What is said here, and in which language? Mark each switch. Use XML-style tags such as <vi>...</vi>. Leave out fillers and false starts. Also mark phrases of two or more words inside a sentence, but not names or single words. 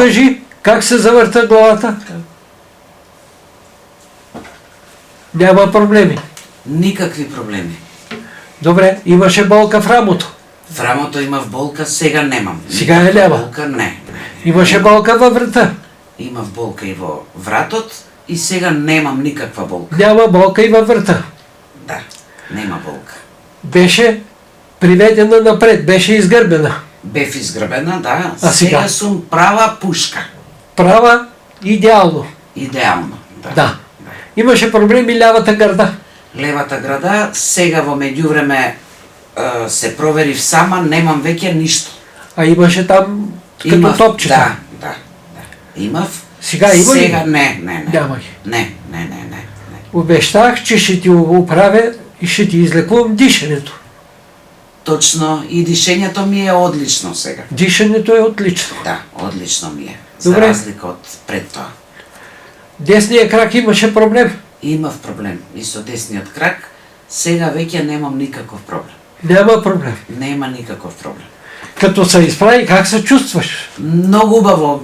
<bg>покажи как се завърта главата. Няма проблеми. Никакви проблеми. Добре, имаше болка в рамото.</bg> <mk>В рамото имав болка, сега немам. Сега е Никаква</mk> <bg>няма. болка, не. Имаше болка във врата.</bg> <mk>Имав болка и во вратот и сега немам никаква болка.</mk> <bg>Няма болка и във врата.</bg> <mk>Да, нема болка.</mk> <bg>Беше приведена напред, беше изгърбена.</bg> <mk>Бев изграбена, да.</mk> <bg>А сега?</bg> <mk>сум права пушка.</mk> <bg>Права, идеално.</bg> <mk>Идеално. Да. Да.</mk> <bg>Имаше проблеми лявата гърда.</bg> <mk>Левата града, сега во меѓувреме се проверив сама, немам веќе ништо.</mk> <bg>А имаше там като топчета.</bg> <mk>Да, да, да. Имав.</mk> <bg>Сега има ли?</bg> <mk>Сега не.</mk> <bg>Няма ги.</bg> <mk>Не.</mk> <bg>Обещах, че ще ти оправя и ще ти излекувам дишането.</bg> <mk>Точно, и дишењето ми е одлично сега.</mk> <bg>Дишането е отлично.</bg> <mk>Да, одлично ми е.</mk> <bg>Добре.</bg> <mk>За разлика од пред тоа.</mk> <bg>Десния крак имаше проблем.</bg> <mk>Имав проблем и со десниот крак, сега веќе немам никаков проблем.</mk> <bg>Няма проблем.</bg> <mk>Нема никаков проблем.</mk> <bg>Като се изправи, как се чувстваш?</bg> <mk>Многу убаво.</mk>